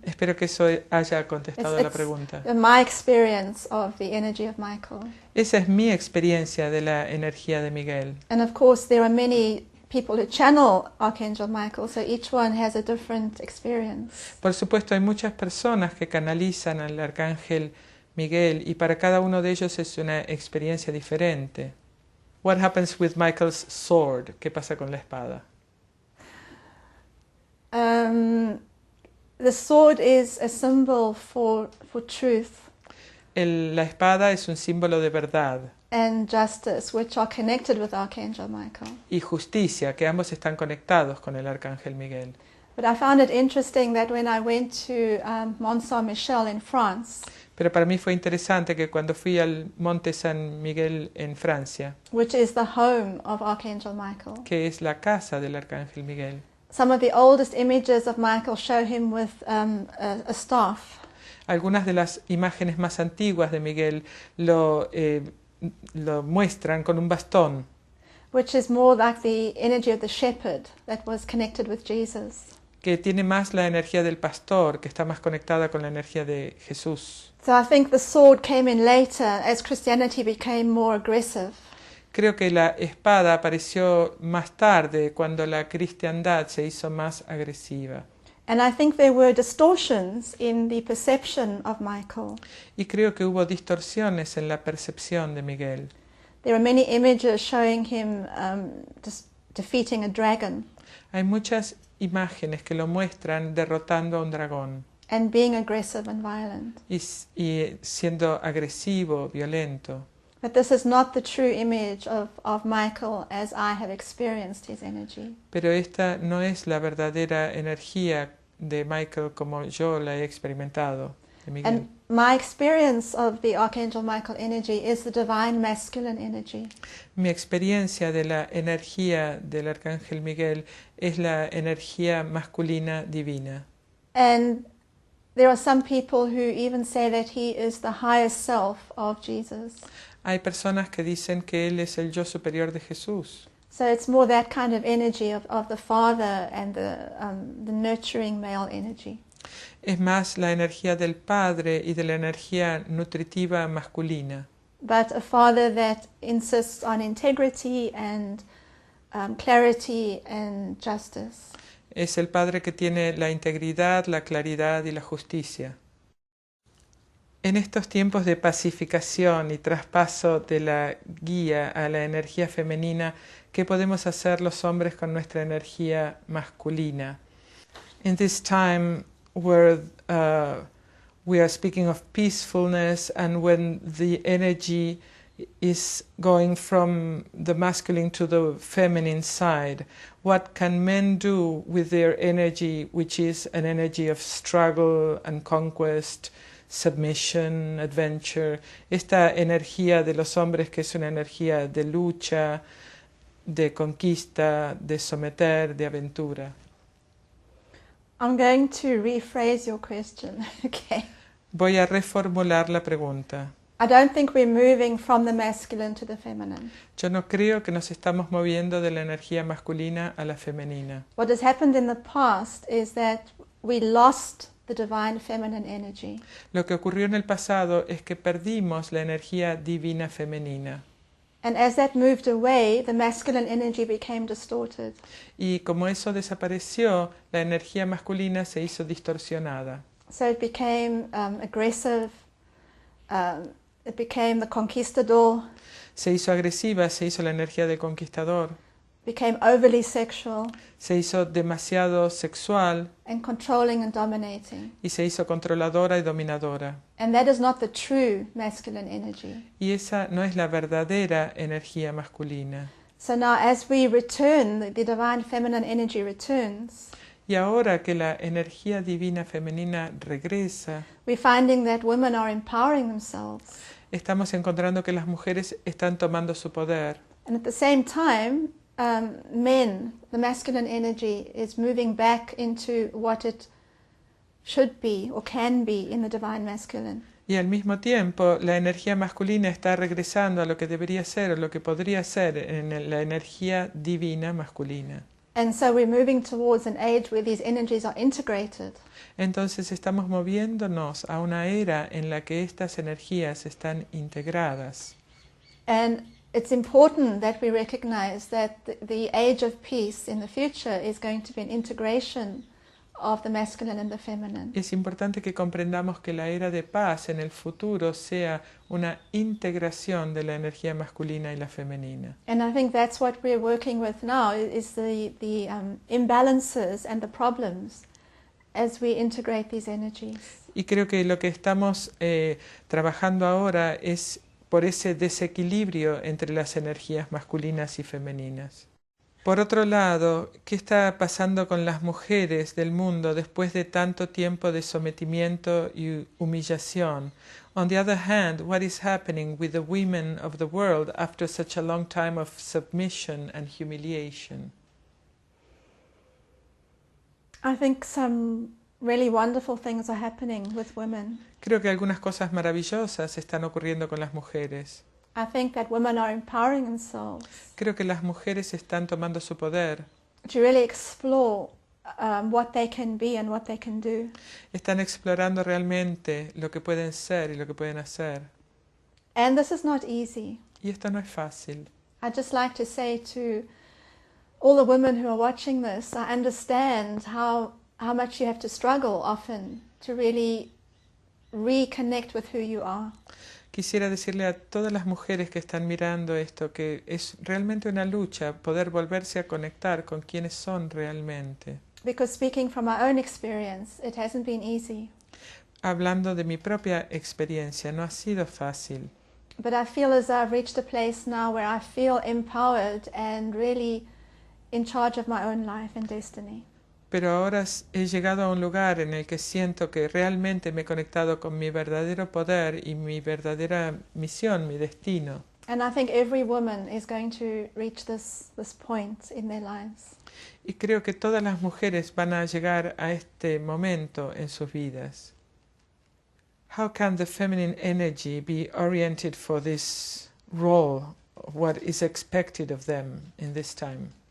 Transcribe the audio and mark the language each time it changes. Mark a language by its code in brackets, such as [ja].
[es] Espero que eso haya contestado la pregunta. [en] My experience of the energy of Michael. [es] Esa es mi experiencia de la energía de Miguel. [en] And of course there are many people who channel Archangel Michael, so each one has a different experience. [es] Por supuesto, hay muchas personas que canalizan al Arcángel Miguel y para cada uno de ellos es una experiencia diferente. [en] What happens with Michael's sword? [es] ¿Qué pasa con la espada? [en] The sword is a symbol for truth [es] La espada es un símbolo de verdad [en] and justice, which are connected with Archangel Michael. [es] y justicia, que ambos están conectados con el Arcángel Miguel. [en] But I found it interesting that when I went to Mont Saint-Michel in France, [es] Pero para mí fue interesante que cuando fui al Monte San Miguel en Francia, [en] which is the home of Archangel Michael, [es] que es la casa del Arcángel Miguel, [en] some of the oldest images of Michael show him with a staff. [es] algunas de las imágenes más antiguas de Miguel lo muestran con un bastón, [en] Which is more like the energy of the shepherd that was connected with Jesus. [es] que tiene más la energía del pastor, que está más conectada con la energía de Jesús. [en] So I think the sword came in later as Christianity became more aggressive. [es] Creo que la espada apareció más tarde, cuando la cristiandad se hizo más agresiva. [en] And I think there were distortions in the perception of Michael. [es] Y creo que hubo distorsiones en la percepción de Miguel. [en] There are many images showing him defeating a dragon [es] Hay muchas imágenes que lo muestran derrotando a un dragón [en] and being aggressive and violent. [es] y siendo agresivo, violento. [en] But this is not the true image of Michael as I have experienced his energy. [es] Pero esta no es la verdadera energía de Michael como yo la he experimentado, de Miguel. [en] And my experience of the Archangel Michael energy is the divine masculine energy. [es] Mi experiencia de la energía del Arcángel Miguel es la energía masculina divina. [en] And there are some people who even say that he is the higher self of Jesus. [es] Hay personas que dicen que él es el yo superior de Jesús. [en] So it's more that kind of energy of the father and the nurturing male energy. [es] Es más la energía del padre y de la energía nutritiva masculina. [en] But a father that insists on integrity and clarity and justice. [es] es el padre que tiene la integridad, la claridad y la justicia. En estos tiempos de pacificación y traspaso de la guía a la energía femenina, ¿qué podemos hacer los hombres con nuestra energía masculina? [en] In this time where we are speaking of peacefulness, and when the energy is going from the masculine to the feminine side, what can men do with their energy, which is an energy of struggle and conquest, submission, adventure? [es] Esta energía de los hombres, que es una energía de lucha, de conquista, de someter, de aventura. [en] I'm going to rephrase your question. Okay. [es] Voy a reformular la pregunta. [en] I don't think we're moving from the masculine to the feminine. [es] Yo no creo que nos estamos moviendo de la energía masculina a la femenina. [en] What has happened in the past is that we lost the divine feminine energy. [es] Lo que ocurrió en el pasado es que perdimos la energía divina femenina. [en] And as that moved away, the masculine energy became distorted. [es] Y como eso desapareció, la energía masculina se hizo distorsionada. [en] So it became aggressive, it became the conquistador, [es] Se hizo agresiva, se hizo la energía del conquistador, [en] became overly sexual [es] se hizo demasiado sexual [en] and controlling and dominating. [es] y se hizo controladora y dominadora. [en] And that is not the true masculine energy. [es] Y esa no es la verdadera energía masculina. [en] So now as we return, the divine feminine energy returns, [es] Y ahora que la energía divina femenina regresa, [en] we're finding that women are empowering themselves. [es] estamos encontrando que las mujeres están tomando su poder. [en] And at the same time, men, the masculine energy is moving back into what it should be or can be in the divine masculine. [es] Y al mismo tiempo, la energía masculina está regresando a lo que debería ser o lo que podría ser en la energía divina masculina. [en] And so we're moving towards an age where these energies are integrated. [es] Entonces estamos moviéndonos a una era en la que estas energías están integradas. [en] And it's important that we recognize that the age of peace in the future is going to be an integration of the masculine and the feminine. [es] Es importante que comprendamos que la era de paz en el futuro sea una integración de la energía masculina y la femenina. [en] And I think that's what we're working with now, is the imbalances and the problems as we integrate these energies. [es] Y creo que lo que estamos trabajando ahora es por ese desequilibrio entre las energías masculinas y femeninas. Por otro lado, ¿qué está pasando con las mujeres del mundo después de tanto tiempo de sometimiento y humillación? [en] On the other hand, what is happening with the women of the world after such a long time of submission and humiliation? I think some really wonderful things are happening with women. [es] Creo que algunas cosas maravillosas están ocurriendo con las mujeres. [en] I think that women are empowering themselves [es] Creo que las mujeres están tomando su poder. [en] to really explore what they can be and what they can do. [es] Están explorando realmente lo que pueden ser y lo que pueden hacer. [en] And this is not easy. [es] Y esto no es fácil. [en] I'd just like to say to all the women who are watching this, I understand how much you have to struggle often to really reconnect with who you are. [es] Quisiera decirle a todas las mujeres que están mirando esto que es realmente una lucha poder volverse a conectar con quienes son realmente. [en] Because speaking from my own experience, it hasn't been easy. [es] Hablando de mi propia experiencia, no ha sido fácil. [en] But I feel as though I've reached a place now where I feel empowered and really in charge of my own life and destiny. [es] Pero ahora he llegado a un lugar en el que siento que realmente me he conectado con mi verdadero poder y mi verdadera misión, mi destino. [en] And I think every woman is going to reach this point in their lives. [es] Y creo que todas las mujeres van a llegar a este momento en sus vidas. [en] How can the feminine energy be oriented for this role of what is expected of them in this time?